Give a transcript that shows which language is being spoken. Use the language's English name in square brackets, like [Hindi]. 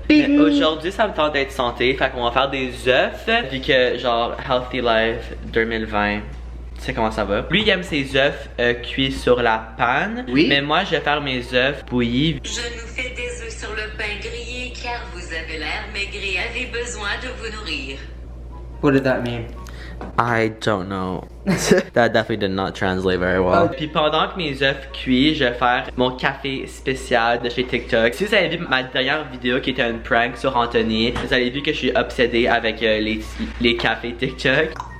[French] Mais aujourd'hui, ça me tente d'être santé, fait qu'on va faire des œufs, vu que genre Healthy Life 2020. Tu sais comment ça va. Lui, il aime ses œufs cuits sur la panne. Oui. Mais moi, je vais faire mes œufs bouillis. Je nous fais des œufs sur le pain grillé car vous avez l'air maigri et avez besoin de vous nourrir. [English] What did that mean? I don't know. That definitely did not translate very well. [French] Puis pendant que mes œufs cuits, je vais faire mon café spécial de chez TikTok. Si vous avez vu ma dernière vidéo qui était une prank sur Anthony, vous avez vu que je suis obsédé avec les cafés TikTok.